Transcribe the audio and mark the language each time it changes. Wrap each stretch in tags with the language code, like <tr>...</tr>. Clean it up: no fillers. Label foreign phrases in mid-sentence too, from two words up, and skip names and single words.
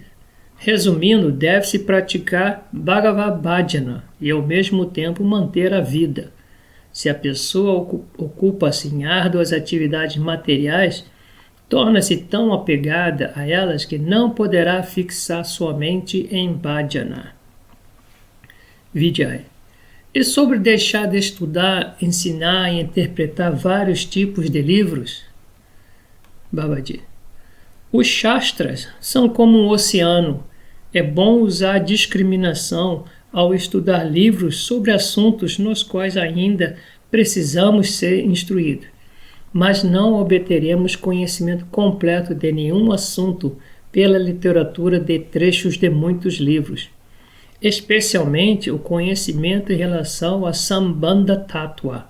<pt>Resumindo, deve-se praticar</pt> <sa>Bhagavad Bhajana</sa> <pt>e ao mesmo tempo manter a vida. Se a pessoa ocupa-se em árduas atividades materiais, torna-se tão apegada a elas que não poderá fixar sua mente em Bhajana. Vijay. E sobre deixar de estudar, ensinar e interpretar vários tipos de livros? Babaji. Os Shastras são como um oceano. É bom usar discriminação ao estudar livros sobre assuntos nos quais ainda precisamos ser instruídos, mas não obteremos conhecimento completo de nenhum assunto pela literatura de trechos de muitos livros, especialmente o conhecimento em relação a</pt> <sa>Sambandha Tattva.</sa>